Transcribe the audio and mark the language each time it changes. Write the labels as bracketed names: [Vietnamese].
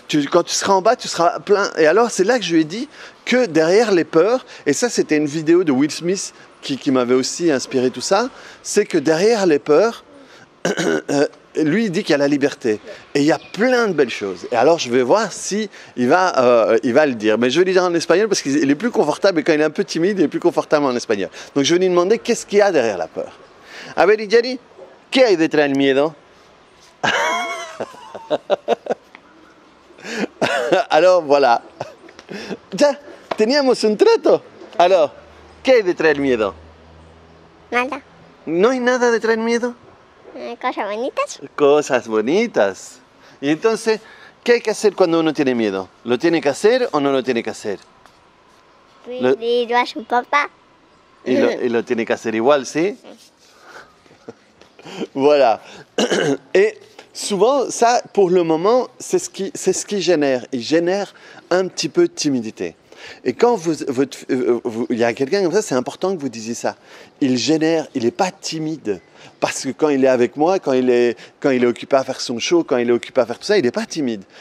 [French] Quand tu seras en bas, tu seras plein. Et alors, c'est là que je lui ai dit que derrière les peurs, et ça, c'était une vidéo de Will Smith qui m'avait aussi inspiré tout ça, c'est que derrière les peurs, lui, il dit qu'il y a la liberté. Et il y a plein de belles choses. Et alors, je vais voir si il va le dire. Mais je vais lui dire en espagnol parce qu'il est plus confortable. Et quand il est un peu timide, il est plus confortable en espagnol. Donc, je vais lui demander qu'est-ce qu'il y a derrière la peur. [Spanish] A ver, Iyari, ¿qué hay detrás del miedo? [French] Alors, voilà. [Spanish] Ya, teníamos un trato. Alors, ¿qué hay detrás del miedo? Nada. ¿No hay nada detrás del miedo? Cosas bonitas. Cosas bonitas. Y entonces, ¿qué hay que hacer cuando uno tiene miedo? ¿Lo tiene que hacer o no lo tiene que hacer? Pedirlo a su papá. Y lo tiene que hacer igual, ¿sí? [French] Voilà. Et souvent, ça, pour le moment, c'est ce qui génère. Il génère un petit peu de timidité. Et quand il y a quelqu'un comme ça, c'est important que vous disiez ça. Il génère, il n'est pas timide. Parce que quand il est avec moi, quand il est occupé à faire son show, quand il est occupé à faire tout ça, il n'est pas timide.